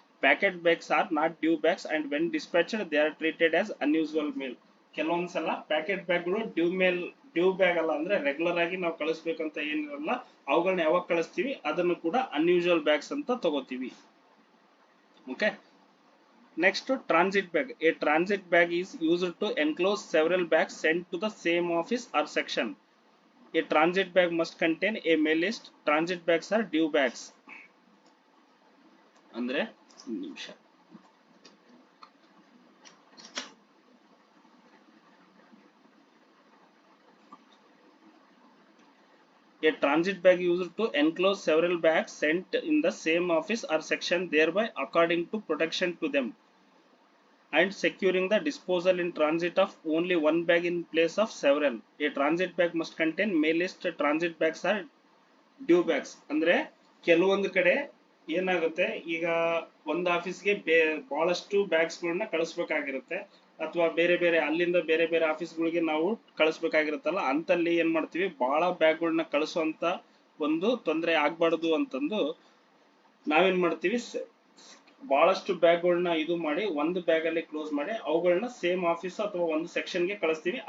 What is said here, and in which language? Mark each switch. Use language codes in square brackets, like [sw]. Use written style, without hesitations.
[en] Packet bags are not due bags and when dispatched they are treated as unusual mail. [kn] ಕೆಲವೊಂದ್ಸಲ packet ಬ್ಯಾಗ್ಗಳು due bag ಅಲ್ಲ, ಅಂದ್ರೆ regular ಆಗಿ ನಾವು ಕಳಿಸ್ಬೇಕಂತ ಏನಿರಲ್ಲ, ಅವುಗಳನ್ನ ಯಾವಾಗ ಕಳಿಸ್ತೀವಿ ಅದನ್ನು ಕೂಡ ಅನ್ಯೂಸುವಲ್ ಬ್ಯಾಗ್ಸ್ ಅಂತ ತಗೋತೀವಿ. [en] Okay. Next, transit bag. A transit bag is used to enclose several bags sent to the same office or section. A transit bag must contain a mail list. Transit bags are due bags. [kn] ಅಂದ್ರೆ ನಿಮಿಷ. [en] A transit bag used to enclose several bags sent in the same office or section, thereby according to protection to them and securing the disposal in transit of only one bag in place of several. A transit bag must contain mail list. Transit bags are due bags. [kn] ಅಂದ್ರೆ ಕೆಲವೊಂದು ಕಡೆ ಏನಾಗುತ್ತೆ, ಈಗ ಒಂದು ಆಫೀಸ್ಗೆ ಬಹಳಷ್ಟು bags ಗಳನ್ನ ಕಳಿಸ್ಬೇಕಾಗಿರುತ್ತೆ, ಅಥವಾ ಬೇರೆ ಬೇರೆ ಅಲ್ಲಿಂದ ಬೇರೆ ಬೇರೆ ಆಫೀಸ್ಗಳಿಗೆ ನಾವು ಕಳಿಸ್ಬೇಕಾಗಿರುತ್ತಲ್ಲ, ಅಂತಲ್ಲಿ ಏನ್ ಮಾಡ್ತೀವಿ, ಬಹಳ ಬ್ಯಾಗ್ಗಳನ್ನ ಕಳಿಸುವಂತ ಒಂದು ತೊಂದರೆ ಆಗ್ಬಾರ್ದು ಅಂತಂದು ನಾವೇನ್ ಮಾಡ್ತೀವಿ, ಬಹಳಷ್ಟು ಬ್ಯಾಗ್ಗಳನ್ನ ಇದು ಮಾಡಿ ಒಂದು ಬ್ಯಾಗ್ ಅಲ್ಲಿ ಕ್ಲೋಸ್ ಮಾಡಿ ಅವುಗಳನ್ನ ಸೇಮ್ ಆಫೀಸ್ ಅಥವಾ ಒಂದು ಸೆಕ್ಷನ್ ಗೆ ಕಳಿಸ್ತೀವಿ.